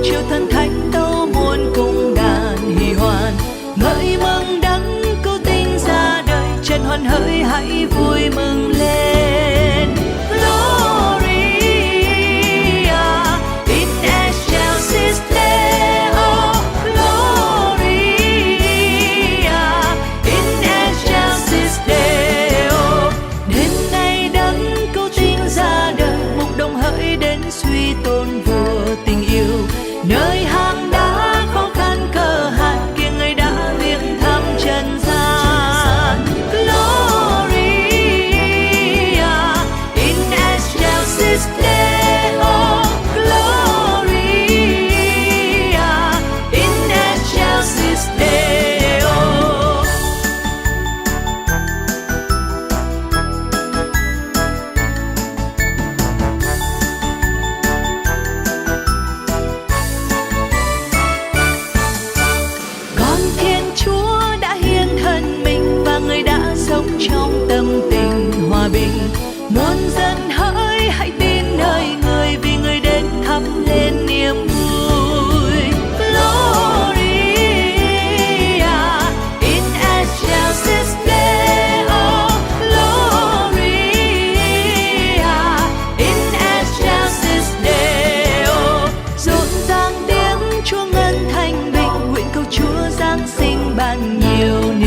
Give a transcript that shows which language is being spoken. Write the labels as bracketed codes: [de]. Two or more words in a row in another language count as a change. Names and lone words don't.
[vi] chiều thần thánh tâu muôn cung đàn hỉ hoan, ngợi mừng đấng cứu tinh ra đời, trần hoan hỡi hãy vui mừng lên. [la] Gloria in excelsis Deo, Gloria in excelsis Deo. [vi] Đêm nay đấng cứu tinh ra đời, mục đồng hỡi đến suy tôn vua tình yêu, nơi hang đá khó khăn cơ hạn kia người đã viếng thăm trần gian. [la] Gloria in excelsis Deo, Gloria in excelsis Deo. [vi] Con Thiên Chúa đã hiến thân mình và người đã sống trong tâm tình hòa bình. Muôn dân hỡi hãy tin nơi người, vì người đến thắp lên niềm vui. [la] Gloria in excelsis Deo, Gloria in excelsis Deo. [vi] Rộn ràng tiếng Chúa ngân thanh bình, nguyện cầu Chúa Giáng sinh ban nhiều